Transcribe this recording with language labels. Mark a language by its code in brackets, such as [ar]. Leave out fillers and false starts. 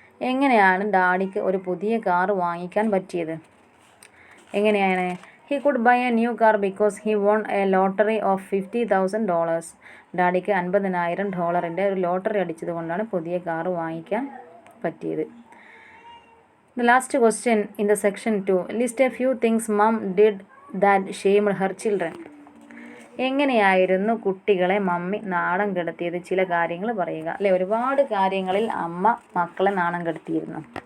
[ml] എങ്ങനെയാണ് ഡാഡിക്ക് ഒരു പുതിയ കാർ വാങ്ങിക്കാൻ പറ്റിയത്? എങ്ങനെയാണ്? [en] He could buy a new car because he won a lottery of $50,000. [ml] ഡാഡിക്ക് $50,000 ഒരു ലോട്ടറി അടിച്ചത് കൊണ്ടാണ് പുതിയ കാർ വാങ്ങിക്കാൻ പറ്റിയത്. [en] The last question in the section 2, list a few things mom did that shamed her children. [ml] എങ്ങനെയായിരുന്നു കുട്ടികളെ മമ്മി നാണം കെടുത്തിയത്? ചില കാര്യങ്ങൾ പറയുക, അല്ലെ. ഒരുപാട് കാര്യങ്ങളിൽ അമ്മ മക്കളെ നാണം കെടുത്തിയിരുന്നു.